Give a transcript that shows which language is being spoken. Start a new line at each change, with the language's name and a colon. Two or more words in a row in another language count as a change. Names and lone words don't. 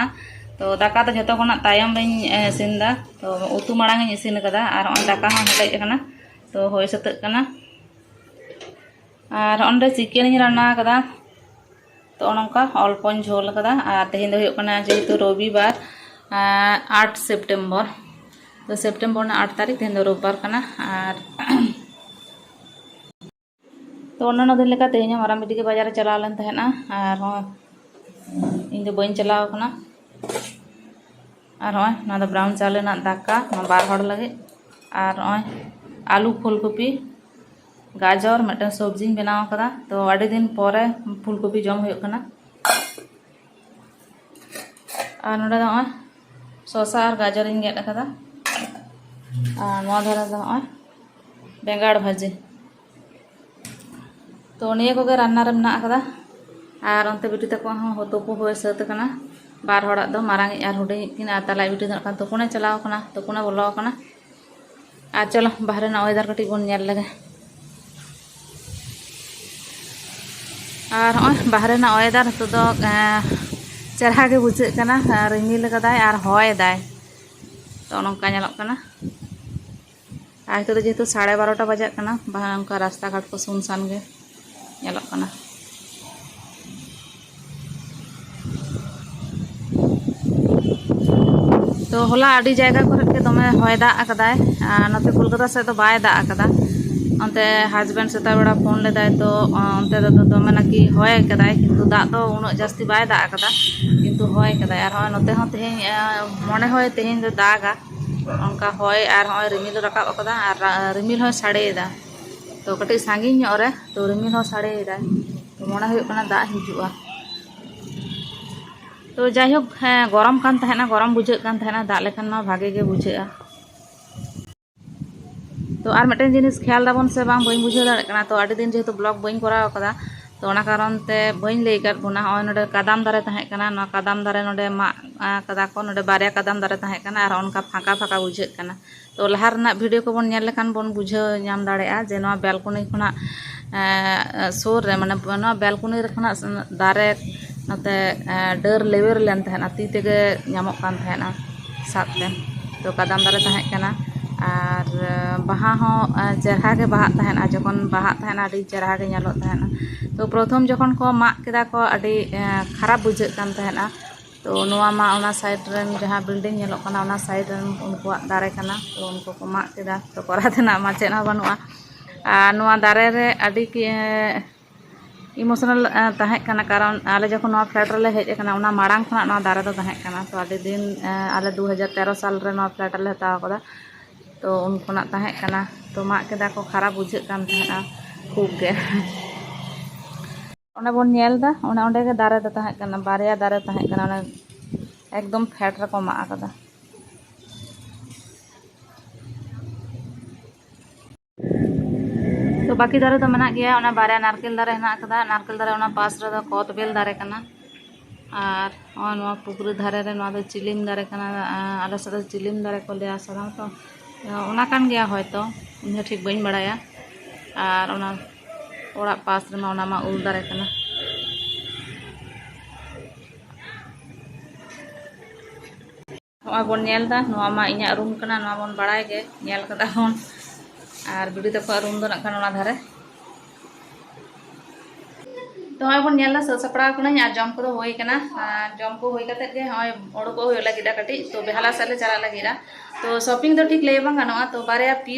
Santali: तो दाका तो जतो खना तायम रही इसिन दा तो उतु माड़ांग इसिन कदा आर हों दाका हों हेलेज कना तो होय सतक कना आर ओंडे चिकेन रान्ना कदा तो नोंका अल्पन झोल कदा आर तेहेन दो हुयुग कना जेहेतु रविवार 8 सेप्टेम्बर तो सेप्टेम्बर 8 तारीख तेहेन दो रविवार कना आर तो अन्य दिन लेका तेहेन माराम बिटी के बाजार चला लेन तहेना आर हों इन दो बइन चलाव कना आर हों ना दो ब्राउन चावल ना दाका ना बार हड़ लगे आर हों आलू फूलकपी गाजर मटन सब्जी बनाव कदा तो आड़ी दिन परे फूलकपी जम हुयुग कना आर नोडे दो हों शसा और गाजर इन गेट कदा आर नोआ धारा दो हों बेंगाड़ भाजी तो निये कोगे रान्ना रे मेना कदा आर ओनते बिटी तको हो तुपु होय सत कना बार हड़ा दो मारांग आर हुडिंग किन आर तलाई बिटी दो कन तुपुने चलाव कना तुपुने बोलो कना आर चलो बाहरे ना वेदर कटी बोन नेल लगे आर होय बाहरे ना वेदर तो दो चेहरा गे बुझे कना रिमिल कदाय आर होय दाय तो नोंका नेलक कना आर तो जेहेतु 12:30 बजाक कना बांका रास्ता घाट को सुनसान गे नेलक कना तो होला आडी जायगा करे के दमे होय दा आकदाय नते कोलकाता से तो बाय दा आकदा अंते हस्बैंड सेता बेड़ा फोन लेदाय तो अंते दो दमे नाकि होय कदाय किंतु दा तो उनो जास्ती बाय दा आकदा किंतु होय कदाय आर होय नते हों तेहेन मने होय तेहेन दो दागा onka hoy ar hoy rimil rakab akada ar rimil hoy sade da तो कटी सांगी रे तो रिमिल हो साड़े तो मना हुयुग दा हिजुआ तो जाइहोक गरम कान तहना गरम बुझेग कान तहना दा लेखान मा भागे गे बुझेगा तो आर मिटन जिनिस ख्याल दाबन से बांग बई बुझे दाड़े कना तो आडी दिन जेहेतु ब्लॉग बई कराव कदा तो ओना कारण ते बई लई काद बोना होय नोडे कादाम दारे तहे कना नो कादाम दारे नोडे मा कदा को नोडे बारिया कादाम दारे तहे कना आर ओनका फाका फाका बुझे कना तो लहार ना वीडियो को बोन नेल लेखान बोन बुझे नाम दाड़ेआ जे नो बेलकनी खना सोर रे माने नो बेलकनी रे खना दारे नते डर लेवेर लेन तहना ती तेगे नामक कान तहना साबते तो कादाम दारे तहे कना आर बाहा हो चेहरा के बाहा तहना जखन बाहा तहना आडी चेहरा के नेलो तहना तो प्रथम जखन को मा केदा को आडी खराब बुझे कान तहना तो नोआ मा ओना साइड रेन जहां बिल्डिंग नेलो कना ओना साइड रेन उनको दारे कना तो उनको को मा केदा तो करा देना मा चेना बनुआ आ नोआ दारे रे आडी की इमोशनल तहे कना कारण आले जखन नोआ फ्लैट रे हेज कना ओना माड़ांग खना नोआ दारे दो तहे कना तो आडी दिन आले 2013 साल रे नोआ फ्लैट रे हताव कदा तो उनको तहे कना तो मा केदा को खराब बुझे कान तहना खूब गे ओना बोन नेल दा ओना ओंडे गे दारे दा तहे कना बारिया दारे तहे कना ओना एकदम फैट रे को मा कदा तो बाकी दारे तो मना गया ओना बारिया नारकेल दारे हेना कदा नारकेल दारे ओना पास रे दो कोतबेल दारे कना आर ओना पुकुरी धारे रे नोआ दो चिलिम दारे कना आले से दो चिलिम दारे को लिया सारा तो ओना कान गया होयतो इन्हें ठीक बइन बड़ाया और ओना ओड़ा पास रे मा ओना मा उल दारे कना नोआ बोन नेल दा नोआ मा इन्या रूम कना नोआ बोन बड़ाय गे नेल कदा बोन और बिडी तको रूम दो ना ओना धारे तो हय बोन नेल दा स सपड़ा कना आ जम को होय कना जम को होय कते गे हय ओडो को होय लागिदा कटी तो बेहाला साले चला लागिदा तो शॉपिंग तो ठीक ले बांग गानोआ तो बारे पीस